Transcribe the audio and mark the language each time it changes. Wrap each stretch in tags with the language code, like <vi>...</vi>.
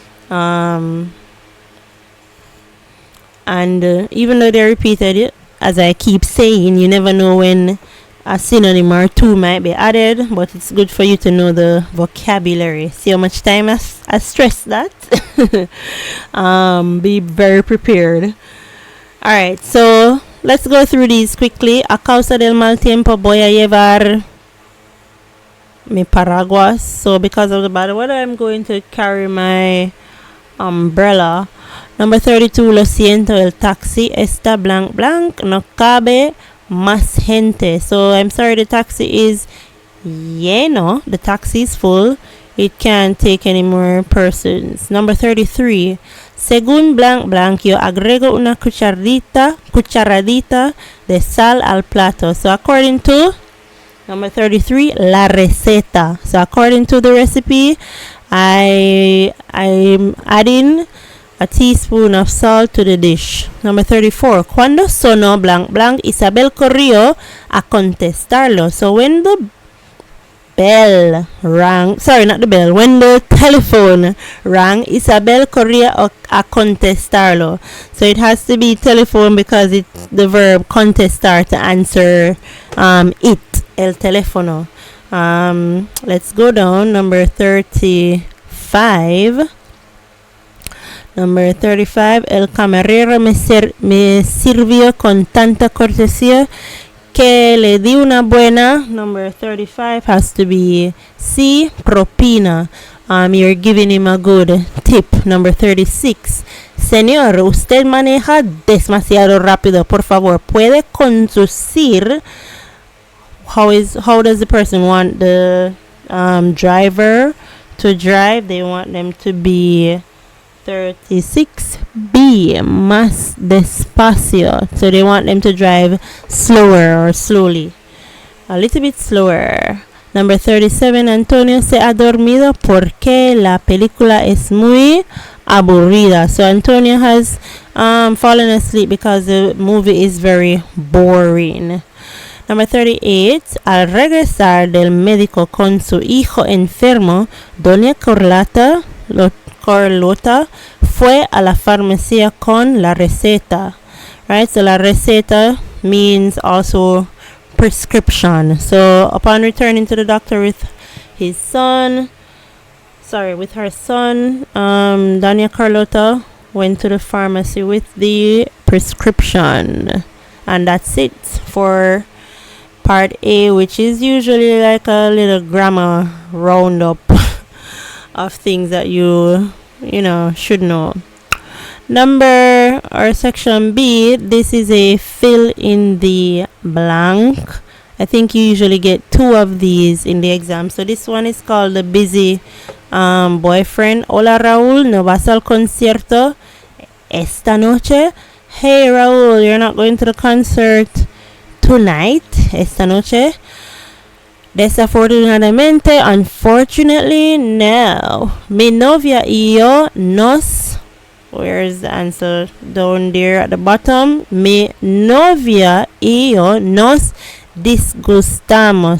<en>And even though they're repeated, as I keep saying, you never know when a synonym or two might be added, but it's good for you to know the vocabulary. See how much time I stress that? Be very prepared. Alright, so let's go through these quickly.</en> <es>A causa del mal tiempo voy a llevar mi paraguas.</es> <en>So because of the bad weather, I'm going to carry my umbrella. Number 32,</en> <es>lo siento, el taxi está</es> <en>blank blank,</en> <es>no cabe más gente.</es> <en>So I'm sorry, the taxi is lleno. The taxi is full. It can't take any more persons. Number 33,</en> <es>según</es> <en>blank blank,</en> <es>yo agrego una cucharadita de sal al plato.</es> <en>So according to number 33,</en> <es>la receta.</es> <en>So according to the recipe, I'm adding a teaspoon of salt to the dish. Number 34,</en> <es>cuando sonó</es> <en>blank blank,</en> <es>Isabel corrió a contestarlo.</es> <en>So when the bell rang, sorry, not the bell, when the telephone rang,</en> <es>Isabel corría a contestarlo.</es> <en>So it has to be telephone because it's the verb contestar, to answer it,</en> <es>el teléfono.</es> <en>Let's go down. Number 35. Number 35,</en> <es>el camarero me sirvió con tanta cortesía que le di una buena.</es> <en>Number 35 has to be C, propina. You're giving him a good tip. Number 36,</en> <es>señor, usted maneja demasiado rápido. Por favor, puede conducir.</es> <en>How does the person want the driver to drive? They want them to be 36B,</en> <es>más despacio.</es> <en>So they want them to drive slower or slowly, a little bit slower. Number 37,</en> <es>Antonio se ha dormido porque la película es muy aburrida.</es> <en>So Antonio has fallen asleep because the movie is very boring. Number 38,</en> <es>al regresar del médico con su hijo enfermo, Doña Carlota fue a la farmacia con la receta.</es> <en>Right, so</en> <es>la receta</es> <en>means also prescription. So upon returning to the doctor with her son, Doña Carlota went to the pharmacy with the prescription. And that's it for part A, which is usually like a little grammar roundup of things that you should know. Number or section B, this is a fill in the blank. I think you usually get 2 of these in the exam. So this one is called the busy boyfriend.</en> <es>Hola Raúl, ¿no vas al concierto esta noche?</es> <en>Hey Raúl, you're not going to the concert tonight,</en> <es>esta noche? Desafortunadamente,</es> <en>unfortunately, no.</en> <es>Mi novia y yo nos,</es> <en>where's the answer? Down there at the bottom.</en> <es>Mi novia y yo nos disgustamos.</es>